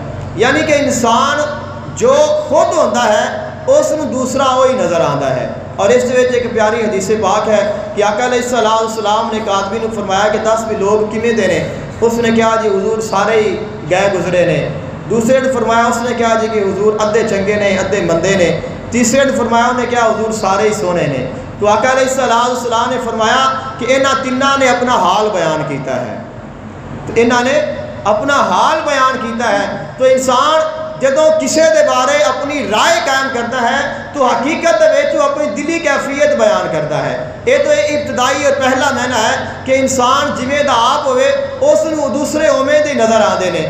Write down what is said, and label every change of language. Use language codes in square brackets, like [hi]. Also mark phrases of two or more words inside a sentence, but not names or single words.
[ur] یعنی کہ انسان جو خود ہوتا ہے اس کو دوسرا وہی نظر آتا ہے۔ [pa] اور اس وچ ایک پیاری حدیث پاک ہے کہ آقا علیہ السلام نے ایک آدمی نے فرمایا کہ 10 بھی لوگ کیویں دے نے؟ اس نے کہا جی حضور سارے ہی گئے گزرے نے۔ دوسرے نے فرمایا، اس نے کہا جی کہ حضور ادھے چنگے نے ادھے مندے نے۔ تیسرے نے فرمایا، انہوں نے کہا حضور سارے ہی سونے نے۔ تو آقا علیہ السلام نے فرمایا کہ انہاں تیناں نے اپنا حال بیان کیتا ہے، تو انہاں نے اپنا حال بیان کیتا ہے۔ [ur] تو انسان [pa] جدو کسی دے بارے [ur] اپنی رائے قائم کرتا ہے تو حقیقت وہ اپنی دلی کیفیت بیان کرتا ہے۔ یہ تو ابتدائی اور پہلا معنی ہے کہ انسان [pa] جویں دا آپ ہوئے [ur] اس کو دوسرے [pa] اوویں دے نظر آندے نے۔